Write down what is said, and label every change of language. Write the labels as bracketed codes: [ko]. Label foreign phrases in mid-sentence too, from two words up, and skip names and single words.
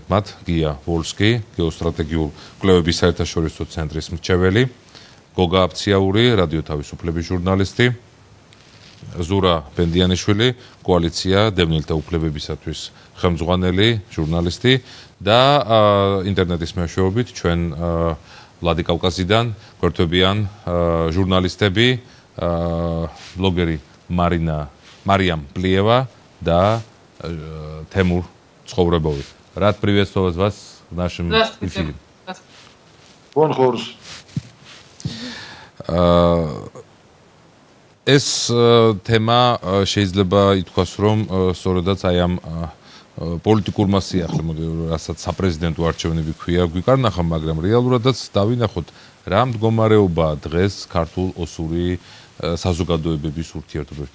[ka] მათ გია ვოლსკი, გეოსტრატეგიულ კვლევების საერთაშორისო ცენტრის მრჩეველი, გოგა აფციაური, რადიო თავისუფლების ჟურნალისტი, ზურა ბენდიანიშვილი, კოალიცია დევნილთა უფლებებისათვის ხელმძღვანელი, ჟურნალისტი და ინტერნეტის მეშვეობით ჩვენ ვლადიკავკაზიდან გვერდებიან ჟურნალისტები, ბლოგერი Мариам Плиева да Тимур Цховребович. [ru] Рад приветствовать вас в нашем эфире. Бонжур. [ka] ეს თემა შეიძლება ითქვას რომ სწორედაც აი ამ პოლიტიკურმა სიახლემ, რასაც საპრეზიდენტო არჩევნები ქვია, გვიკარნახა, მაგრამ რეალურადაც დავინახოთ რა მდგომარეობაა დღეს ქართულ ოსური საზოგადოებების ურთიერთობებში.